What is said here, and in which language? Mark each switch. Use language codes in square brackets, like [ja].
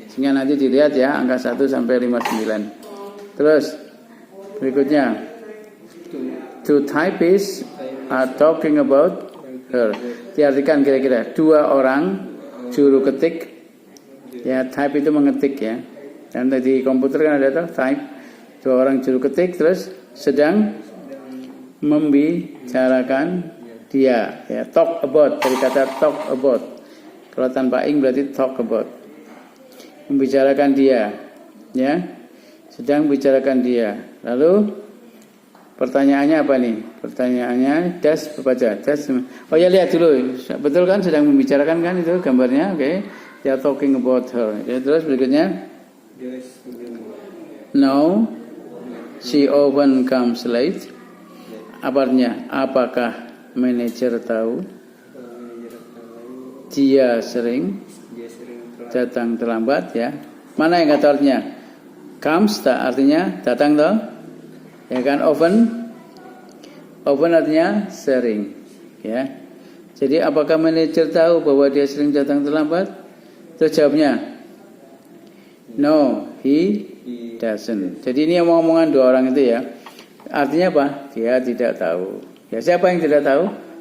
[id] Sehingga nanti dilihat ya angka 1 sampai 59. [en] Terus berikutnya, two typists are talking about her. [id] Diartikan kira-kira 2 orang juru ketik. Ya type itu mengetik ya. Dan di komputer kan ada tuh type. 2 orang juru ketik terus sedang membicarakan dia ya, talk about, dari kata talk about. Kalau tanpa ing berarti talk about, membicarakan dia ya, sedang bicarakan dia. Lalu pertanyaannya apa nih? Pertanyaannya das baca das. Oh ya lihat dulu, betul kan sedang membicarakan kan itu gambarnya. [en] Oke, they are talking about her ya. [id] Terus berikutnya, [en] no she often comes late. [id] Artinya, apakah manajer tahu dia sering datang terlambat ya? Mana yang kata artinya? Comes tak artinya datang toh? Ya kan, often artinya sering ya. Jadi apakah manajer tahu bahwa dia sering datang terlambat? [en] Terus jawabnya no, he doesn't. [id] Jadi ini yang omongan 2 orang itu ya. Artinya apa? Dia tidak tahu. Ya siapa yang tidak tahu?